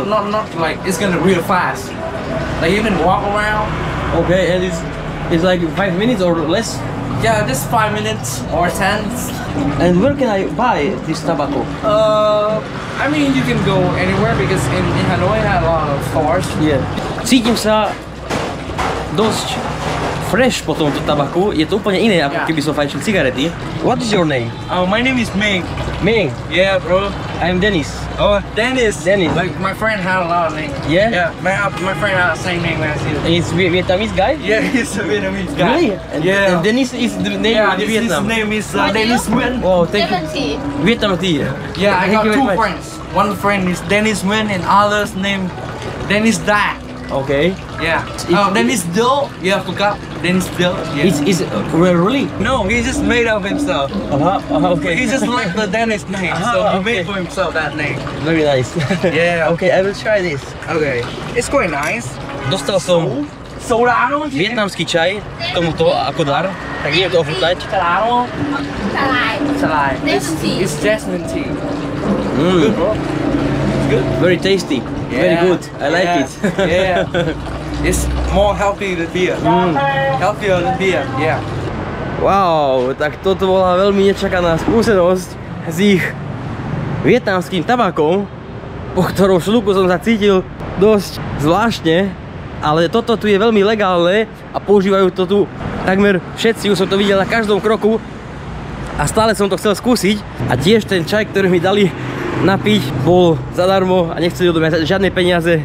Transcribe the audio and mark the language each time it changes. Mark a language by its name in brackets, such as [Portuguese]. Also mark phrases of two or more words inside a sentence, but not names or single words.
[English] not like it's gonna real fast. Like you can walk around. Okay, and it's like 5 minutes or less. Yeah, just 5 minutes or 10. And where can I buy this tobacco? I mean you can go anywhere because in Hanoi had a lot of stores. Yeah. [Slovak] Cítim sa dosť fresh po tomto tabaku. Je to úplne iné, ako keby som fajčil cigarety. [English] What is your name? My name is Ming. Ming. Yeah, bro. I'm Dennis. Oh, Dennis. Dennis. Like my friend had a lot of names. Yeah? Yeah. My friend had the same name as you. And it's Vietnamese guy? Yeah, he's a Vietnamese guy. Really? And, Yeah. and Dennis is the name Yeah, of the his Vietnam. name is Dennis Nguyen. Oh, thank you. 70. Vietnam tea. Yeah, I Thank got you very two much. friends. One friend is Dennis Nguyen and others named Dennis Da. Okay. Yeah. It- Dennis Dill. You have to cut Dennis Dill. Yeah. It's really? No, he just made up himself. Okay. He just liked the Dennis name, so he okay. made for himself that name. Very nice. Yeah. Okay, I will try this. Okay. It's quite nice. [Slovak] Dostal som [English] Soda don't you? [Slovak] vietnamský čaj k tomuto ako dar. Tak idem to ochutnať. [English] Claro. Salai. It's, Jasmine tea. it's jasmine tea. Mm, Good, bro. very tasty. Very Yeah. good. I like it. Yeah. It's more healthy than beer. Healthier than beer. Yeah. [Slovak] Wow, tak toto bola veľmi nečakaná skúsenosť s ich vietnamským tabakom, po ktorom šľuku som sa cítil dosť zvláštne, ale toto tu je veľmi legálne a používajú to tu takmer všetci, už som to videl na každom kroku a stále som to chcel skúsiť a tiež ten čaj, ktorý mi dali napiť, bol zadarmo a nechceli odo mňa žiadne peniaze.